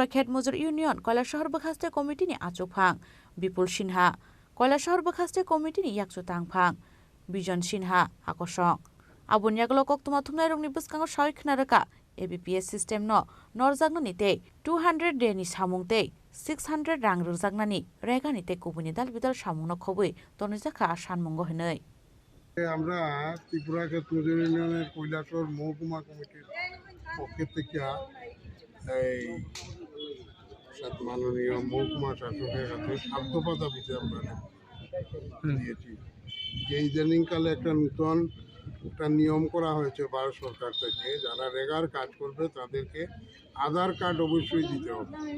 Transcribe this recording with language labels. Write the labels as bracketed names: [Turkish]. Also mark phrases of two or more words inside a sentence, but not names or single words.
[Kok Borok] Khetmujur Union Koilashahar Bokhaste Committee ni Achukphang Bipul Sinha Koilashahar Bokhaste Committee ni Yakchu Tangphang Bijon Sinha Akosong Abun Yaglo Koktuma Thumnai Rongni Buskango Shoi Knaraka ABPS system no Norjagnani te 200 day ni samungte 600 rang rujagnani regani te kubuni dal bidal samungno khobui tonijaka sanmungo hinai [Bangla] আমরা ত্রিপুরা ক্ষেত্রমজুর ইউনিয়নের কৈলাসহর মহকুমা কমিটির পক্ষ থেকে এই মাননীয় মহকুমা শাসকের কাছে সাধ্যতা দাবিতে আমরা দিয়েছি যে ইদানিংকালে একটা নতুন একটা নিয়ম করা হয়েছে ভারত সরকার থেকে যারা রেগার কাজ করবে তাদেরকে আধার কার্ড অবশ্যই দিতে হবে